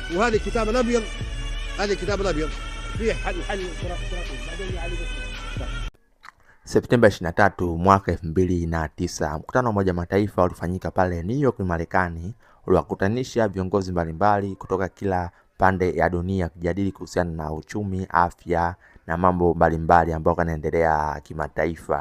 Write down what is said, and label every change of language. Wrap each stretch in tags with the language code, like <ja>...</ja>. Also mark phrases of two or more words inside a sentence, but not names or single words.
<ar>وهذا الكتاب الابيض، هذا الكتاب الابيض فيه حل بعدين علي بس.</ar> <sw>Septemba 23 mwaka 2009, mkutano wa Umoja Mataifa ulifanyika pale New York, Marekani, uliwakutanisha viongozi mbalimbali kutoka kila pande ya dunia kujadili kuhusiana na uchumi, afya na mambo mbalimbali ambayo yanaendelea kimataifa.</sw>